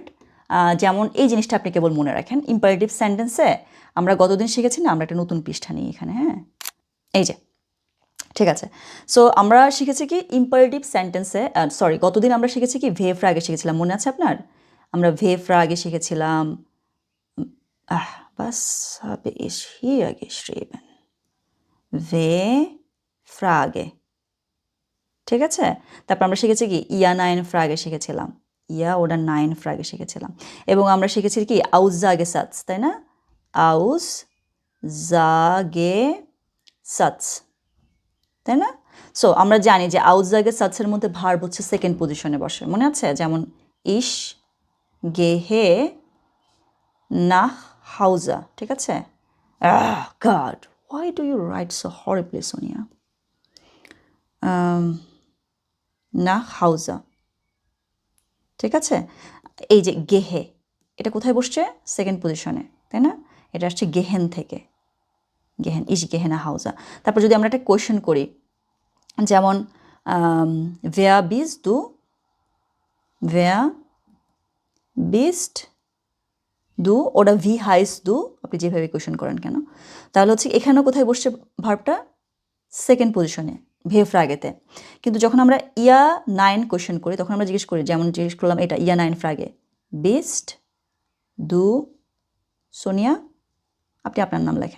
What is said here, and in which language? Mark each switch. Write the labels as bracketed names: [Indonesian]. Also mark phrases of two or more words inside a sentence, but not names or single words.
[Bangla] যেমন এই জিনিসটা আপনি কেবল মনে রাখেন, [English] imperative sentence [Bangla] আমরা গতদিন শিখেছি না, আমরা একটা নতুন পৃষ্ঠা নিই এখানে, হ্যাঁ এই যে, ঠিক আছে? সো আমরা শিখেছি কি [English] imperative sentence, [Bangla] গতদিন আমরা শিখেছি কি ভেফরা আগে শিখেছিলাম, মনে আছে আপনার? আমরা ভেফরা আগে শিখেছিলাম, [German] was habe ich hier geschrieben? Frage, [Bangla] ঠিক আছে? তারপর আমরা শিখেছি কি [German] Ja Nein Frage [Bangla] শিখেছিলাম, [German] Ja ota Nein Frage [Bangla] শিখেছিলাম, এবং আমরা শিখেছি কি [German] Aussage Satz, [Bangla] তাই না? [German] Aussage Satz, [Bangla] তাই না? সো আমরা জানি যে [German] Aussage Satz [Bangla] মধ্যে ভার্ব হচ্ছে [English] second position [Bangla] বসে, মনে আছে? যেমন [German] Ich gehe nach Hause, [Bangla] ঠিক আছে? [English] গড, why do you write so horribly, Sonia? [German] nach Hause, [Bangla] ঠিক আছে? এই যে গেহে, এটা কোথায় বসছে? [English] second position, [Bangla] তাই না? এটা আসছে গেহেন থেকে, গেহেন, [German] Ich gehe nach Hause. [Bangla] তারপর যদি আমরা একটা কোয়েশ্চেন করি, যেমন [German] wer bist du, wer bist du oder wie heißt du, [Bangla] আপনি যেভাবে কোয়েশ্চেন করেন কেন, তাহলে হচ্ছে এখানেও কোথায় বসছে ভার্বটা? [English] second position, [Bangla] ভেফ্রাগেতে। কিন্তু যখন আমরা ইয়া নাইন কোয়েশ্চেন করি তখন আমরা জিজ্ঞেস করি, যেমন জিজ্ঞেস করলাম এটা [German] Ja Nein Frage, Bist du Sonia, [Bangla] আপনি আপনার নাম লেখেন।